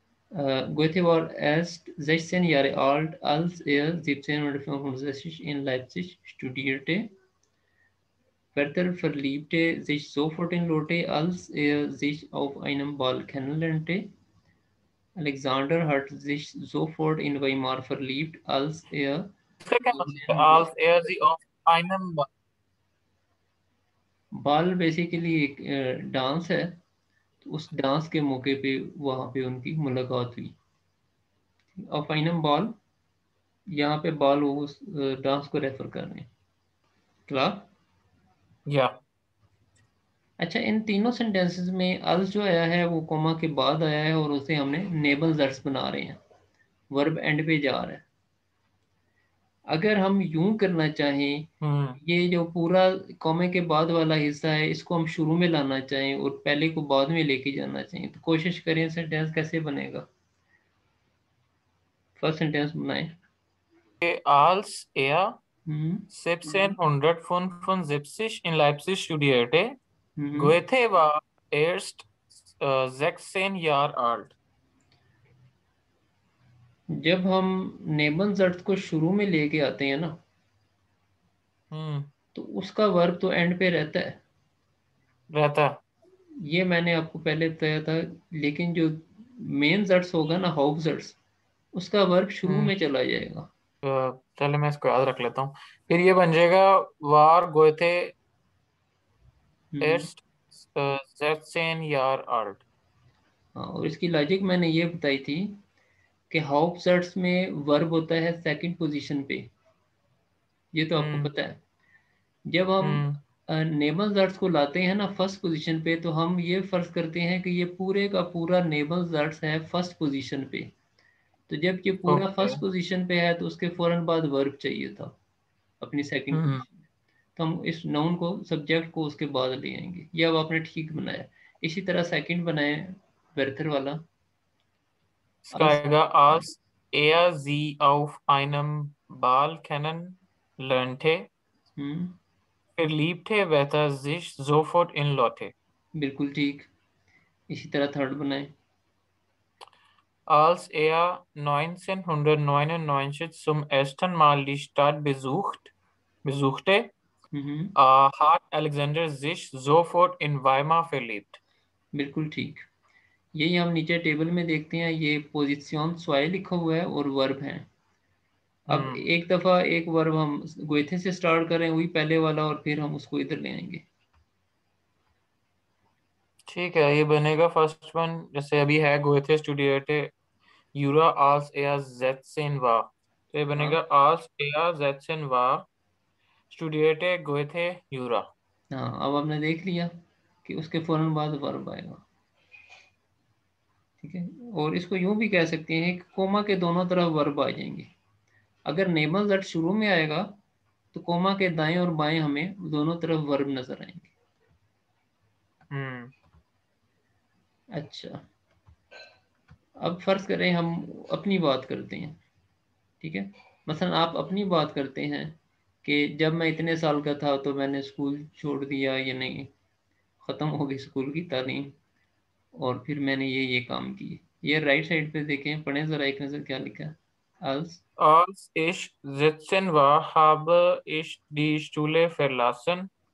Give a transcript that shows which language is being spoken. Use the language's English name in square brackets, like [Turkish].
[German] Goethe war erst 16 Jahre alt, als er 1765 in Leipzig studierte. Werther verliebte sich sofort in Lotte, als er sich auf einem Ball kennenlernte. Alexander hat sich sofort in Weimar verliebt, als er als er sie auf einem [Hindi] बाल basically एक dance है, तो उस dance के मौके पे वहाँ पे उनकी मुलाकात हुई। [German] ऑफ आइनम बॉल, [Hindi] यहाँ पे बॉल वो उस डांस को रेफर कर रहे हैं। क्लास या अच्छा, इन तीनों सेंटेंसेस में अल्स जो आया है वो कोमा के बाद आया है और उसे हमने नेबल जर्स बना रहे हैं, वर्ब एंड पे जा रहा है। अगर हम यूं करना चाहें, ये जो पूरा कॉमे के बाद वाला हिस्सा है इसको हम शुरू में लाना चाहें और पहले को बाद में लेके जाना चाहिए, तो कोशिश करें सेंटेंस कैसे बनेगा। फर्स्ट सेंटेंस बनाएं। [German] als er हम्म 1775 in Leipzig studierte. हम्म Goethe war erst 16 Jahre alt. [Hindi] जब हम नेबल जर्फ को शुरू में लेके आते हैं ना, हम्म तो उसका वर्ब तो एंड पे रहता है। रहता। ये मैंने आपको पहले बताया था, लेकिन जो मेन जर्स होगा ना, हाउफ जर्स, उसका वर्ब शुरू हम्म में चला जाएगा। चलो मैं इसको याद रख लेता हूँ। फिर ये बन जाएगा [German] वार गोएथे हम्म erst 16 Jahre alt. [Hindi] हाँ, और इसकी लॉजिक मैंने ये बताई थी कि हाउफ जर्स में वर्ब होता है सेकंड पोजीशन पे, ये तो आपको हम्म पता है। जब हम हम्म नेबल जर्स को लाते हैं ना फर्स्ट पोजीशन पे, तो हम ये फर्ज करते हैं कि ये पूरे का पूरा नेबल जर्स है फर्स्ट पोजीशन पे। तो जब ये पूरा ओके। फर्स्ट पोजीशन पे है तो उसके फौरन बाद वर्ब चाहिए था अपनी सेकंड हम्म पोजीशन में। तो हम इस नाउन को, सब्जेक्ट को उसके बाद ले आएंगे। ये अब आपने ठीक बनाया। इसी तरह सेकंड बनाए वेर्थर वाला। इसका आएगा [German] als er sie auf einem Ball kennenlernte, हम्म verliebte Werther sich sofort in Lotte. [Hindi] बिल्कुल ठीक। इसी तरह थर्ड बनाए। [German] Als er 1999 zum ersten Mal die Stadt besuchte, हम्म hat Alexander sich sofort in Weimar verliebt. [Hindi] बिल्कुल ठीक। यही हम नीचे टेबल में देखते हैं, ये पोजीशन स्वाय लिखा हुआ है और वर्ब है। अब हम्म एक दफा एक वर्ब हम गोइथे से स्टार्ट करें, वही पहले वाला, और फिर हम उसको इधर ले आएंगे। ठीक है, ये बनेगा फर्स्ट वन जैसे अभी है [German] गोएथे स्टूडिएटे यूरा als er 16 war, [Hindi] तो ये हाँ बनेगा [German] als er 16 war studierte Goethe Jura. [Hindi] हाँ, अब आपने देख लिया कि उसके फौरन बाद वर्ब आएगा। ठीक है, और इसको यूं भी कह सकते हैं कि कोमा के दोनों तरफ वर्ब आ जाएंगे। अगर नेबल दैट शुरू में आएगा तो कोमा के दाएं और बाएं हमें दोनों तरफ वर्ब नजर आएंगे। हम्म अच्छा, अब फर्ज करें हम अपनी बात करते हैं। ठीक है, मसलन आप अपनी बात करते हैं कि जब मैं इतने साल का था तो मैंने स्कूल छोड़ दिया, या नहीं, ख़त्म हो गई स्कूल की तालीम, और फिर मैंने ये काम किए। ये राइट साइड पे देखें, पढ़ें ज़रा एक नज़र क्या लिखा है। [German] als Als ich 17 war, habe ich die Schule verlassen.